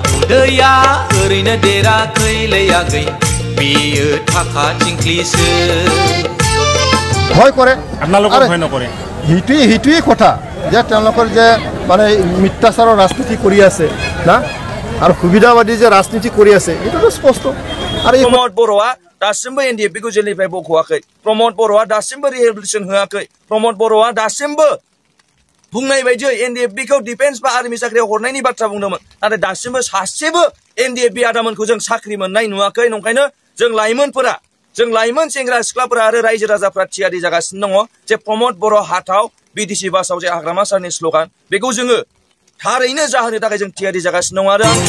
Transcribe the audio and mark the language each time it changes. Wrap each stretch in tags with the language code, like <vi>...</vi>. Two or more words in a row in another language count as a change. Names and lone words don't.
<brx>उदैया ओरैनो देराखैलै आगै बेयो थाखा थिंख्लिसो</brx> <as>ভয় কৰে আপোনালোকৰ ভয় নকৰে হিটুই কথা যে তেওঁলোকৰ যে মানে মিথ্যাচাৰৰ ৰাজনীতি কৰি আছে না আৰু সুবিধাবাদী যে ৰাজনীতি কৰি আছে এটাতো স্পষ্ট আৰু</as> <brx>प्रमोद बर'आ दासिमबो एनडिएफबि खौ जेलनिफ्राय बख'वाखै प्रमोद बर'आ दासिमबो रिहेबिलिटेसन होआखै प्रमोद बर'आ दासिमबो बुंनाय बायदियै एनडिएफबि खौ डिफेन्स बा आर्मि साख्रियाव हरनायनि बाथ्रा बुंदोंमोन नाथाय दासिमबो सासेबो एनडिएफबि आदामोनखौ जों साख्रि मोननाय नुवाखै नंखायनो जों लाइमोन सेंग्रा सिख्लाफोरा आरो रायजो राजाफोरा थियारि जागासिनो दङ जे प्रमोद बर' हाथाव बिटिसि बासाव जे हाग्रामा सारनि स्ल'गान बेखौ जोङो थारैनो जाहोनो थाखाय जों थियारि जागासिनो दङ आरो</brx>